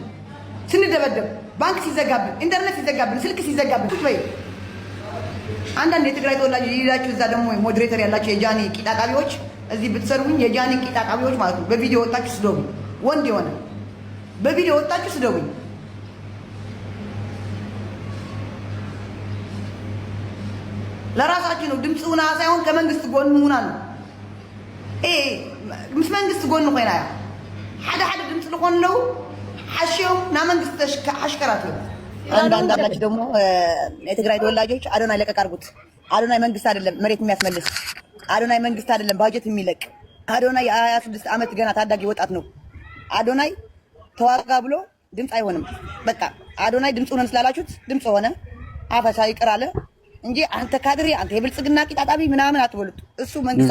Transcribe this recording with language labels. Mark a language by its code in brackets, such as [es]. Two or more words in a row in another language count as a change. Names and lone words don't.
[am] ስንደበደብ ባንክ ሲዘጋብን፣ ኢንተርኔት ሲዘጋብን፣ ስልክ ሲዘጋብን ቁጭ በይ። አንዳንድ የትግራይ ተወላጅ ይላችሁ እዛ ደግሞ ሞዴሬተር ያላችሁ የጃኒ ቂጣቃቢዎች እዚህ ብትሰርቡኝ የጃኒ ቂጣቃቢዎች ማለት ነው። በቪዲዮ ወጣችሁ ስደቡኝ። ወንድ የሆነ በቪዲዮ ወጣችሁ ስደቡኝ። ለራሳችሁ ነው ድምፅ ሁና ሳይሆን ከመንግስት ጎን ሁና ነው። [ti] ምስ መንግስት ጎን ኮይና ሓደ ድምፅ ልኾን ነው ሓሽዮም ና መንግስት አሽከራት ነው። [am] አንዳንዳችሁ ደግሞ የትግራይ ተወላጆች አዶናይ ለቀቅ አድርጉት። አዶናይ መንግስት አይደለም መሬት የሚያስመልስ። አዶናይ መንግስት አይደለም ባጀት የሚለቅ። አዶናይ የ26 ዓመት ገና ታዳጊ ወጣት ነው። አዶናይ ተዋጋ ብሎ ድምፅ አይሆንም። በቃ አዶናይ ድምፅ ሆነን ስላላችሁት ድምፅ ሆነ። አፈሳ ይቅር አለ እንጂ አንተ ካድሬ አንተ የብልጽግና ቂጣጣቢ ምናምን አትበሉት። እሱ መንግስት